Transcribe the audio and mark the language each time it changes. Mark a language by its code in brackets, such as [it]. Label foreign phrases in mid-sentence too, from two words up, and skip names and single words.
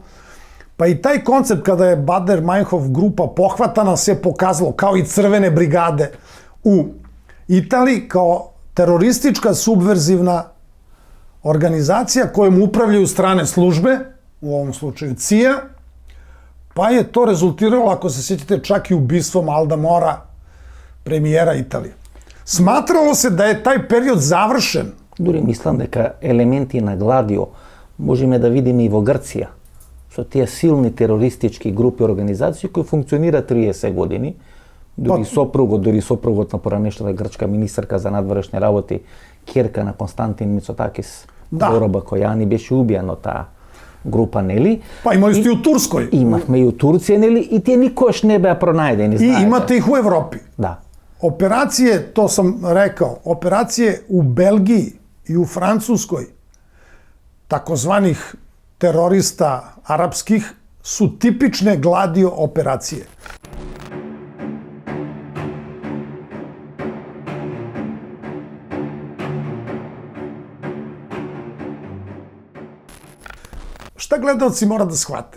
[sr] Pa i taj koncept kada je Baader-Meinhof grupa pohvatana se pokazalo kao i crvene brigade u Italiji kao teroristička subverzivna organizacija kojom upravljaju strane službe, u ovom slučaju CIA, pa je to rezultiralo, ako se sjećate, čak i ubistvom Alda Mora, premijera Italije. Smatralo se da je taj period završen. [mk] Дури мислам дека елементи на Гладио можеме да видиме и во Грција, со тие силни терористички групи и организации кои функционираат 30 години. Дури сопругот на поранешната грчка министарка за надворешни работи, ќерка на Константин Мицотакис, Дороба Којани, беше убијан од таа група, нели? [sr] Па имали сте и у Турској. [mk] Имавме и у Турција, нели? И тие никош не беа пронајдени, И знаете. [sr] имате их у Европи. Да. Operacije, to sam rekao, operacije u Belgiji i u Francuskoj, takozvanih terorista arapskih, su tipične Gladio operacije. Šta gledalci mora da shvate?